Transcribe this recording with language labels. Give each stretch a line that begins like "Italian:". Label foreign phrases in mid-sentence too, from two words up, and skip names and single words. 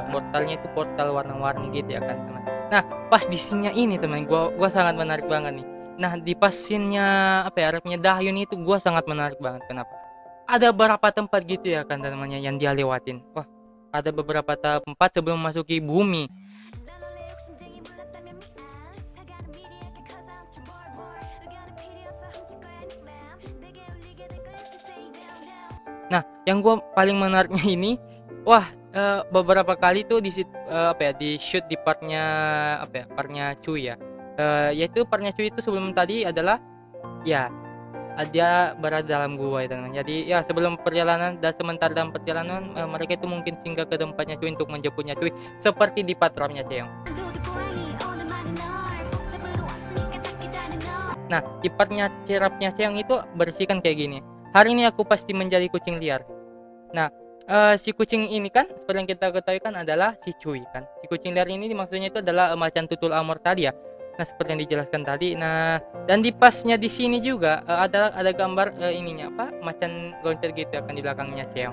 Indonesian: Portalnya itu portal warna-warni gitu ya kan teman. Nah pas di scene-nya ini teman, gua sangat menarik banget nih. Nah di pas scene-nya apa ya, rapnya Dahyun itu gua sangat menarik banget. Kenapa? Ada beberapa tempat gitu ya kan namanya yang dia lewatin. Wah, ada beberapa tempat sebelum memasuki bumi.
Korean: 난 원래 욕심쟁이 몰랐다면 미안 사과는 미리 할게
English: cause I want you more more
Korean: 의견은 필요 없어 훔칠 거야 네 맘 내게 울리게 될 거야
English: if you say no no.
Indonesian: Nah, yang gua paling menariknya ini, wah, beberapa kali tuh apa ya, di-shoot di partnya apa ya, partnya Cui ya. Yaitu partnya Cui itu sebelum tadi adalah ya, dia berada dalam gua ya teman. Jadi ya sebelum perjalanan dan sementara dalam perjalanan, mereka itu mungkin singgah ke tempatnya Cui untuk menjemputnya Cui seperti di part rapnya Cheong.
Korean: 도둑고양이 오늘만은 널 꼭 잡으러 왔으니까 딱 기다려 너.
Indonesian: Nah, di partnya rapnya Cheong itu berisikan kayak gini, "Hari ini aku pasti menjadi kucing liar." Nah, si kucing ini kan seperti yang kita ketahui kan adalah si Cui kan. Si kucing liar ini maksudnya itu adalah, macan tutul Amor tadi ya. Nah, seperti yang dijelaskan tadi. Nah, dan di pasnya di sini juga, ada gambar, ininya apa, macan loncat gitu ya kan di belakangnya Cheong.